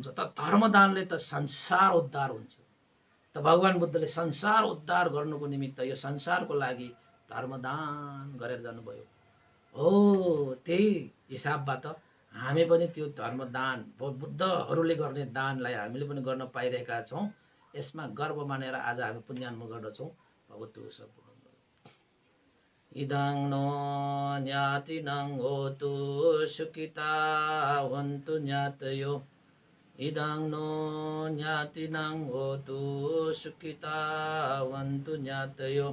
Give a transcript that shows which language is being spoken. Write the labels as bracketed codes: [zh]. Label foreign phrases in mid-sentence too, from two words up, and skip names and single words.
[ne] त धर्मदानले त संसार उद्धार हुन्छ। त भगवान् बुद्धले संसार उद्धार गर्नुको निमित्त यो संसारको लागि धर्मदान गरेर जानुभयो हो। त्यही हिसाबबाट हामी पनि त्यो धर्मदान बुद्धहरूले गर्ने दानलाई हामीले पनि गर्न पाइरहेका छौँ। यसमा गर्व मानेर आज हामी पुण्यानुमोदन गर्दछौँ। [sa] भवतु सर्वमङ्गलम्। [pi] इदं नो ज्ञातिनं होतु सुखिता वन्तु ज्ञातयो। इदं नो ज्ञातिनं होतु सुखिता वन्तु ज्ञातयो।